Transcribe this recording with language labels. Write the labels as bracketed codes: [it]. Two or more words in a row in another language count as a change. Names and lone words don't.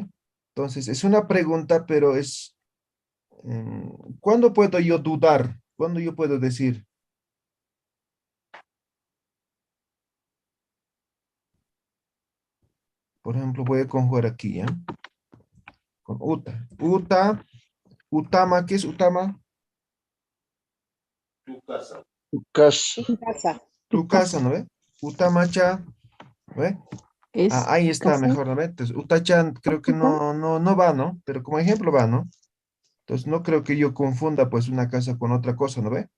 [es] Entonces, es una pregunta, pero es, ¿cuándo puedo yo dudar? ¿Cuándo yo puedo decir? Por ejemplo, voy a conjugar aquí, ¿ya? [ay] Con uta. Uta, utama, [es] ¿qué es utama? Tu casa. Casa. Tu casa. Tu Tu casa, casa. ¿no ve? Utamacha, ¿no ve? Ah, Es ahí está, casa. mejor, ¿no ve? Entonces, utachan creo que Casa. no va, ¿no? Pero como ejemplo va, ¿no? Entonces, no creo que yo confunda, pues, una casa con otra cosa, ¿no ve?